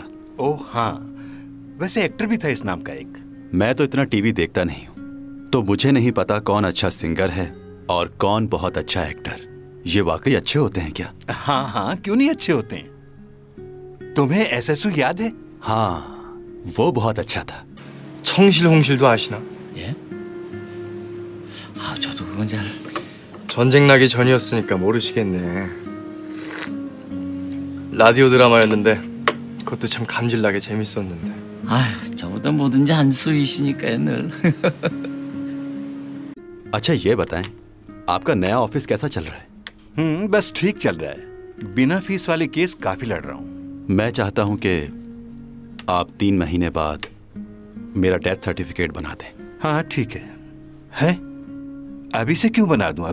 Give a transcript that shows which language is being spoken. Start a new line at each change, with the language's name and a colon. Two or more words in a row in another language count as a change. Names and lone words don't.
Hindi: ओह हाँ, वैसे एक्टर भी था इस नाम का एक। मैं तो इतना टीवी देखता नहीं हूँ, तो मुझे नहीं पता कौन अच्छा सिंगर है और कौन बहुत अच्छा एक्टर। ये वाकई अच्छे होते हैं क्या? हाँ हाँ, क्यों नहीं अच्छे होते हैं। तुम्हें एसएसयू याद है? हाँ, वो बहुत अच्छा था।
Korean: 청실 홍실도 아시나? 예? 아, 저도 그건 잘. 전쟁 나기 전이었으니까 모르시겠네. 라디오 드라마였는데 그것도 참 감질나게 재밌었는데. 아휴, 저보다 뭐든지 안 쓰이시니까요, 늘.
Hindi: अच्छा ये बताएं, आपका नया ऑफिस कैसा चल रहा है? बस ठीक चल रहा है। बिना फीस वाले केस काफी लड़ रहा हूँ। मैं चाहता हूँ कि आप 3 महीने बाद मेरा
English: death certificate
Hindi: बना दें। हाँ ठीक है? अभी से क्यों बना दूं?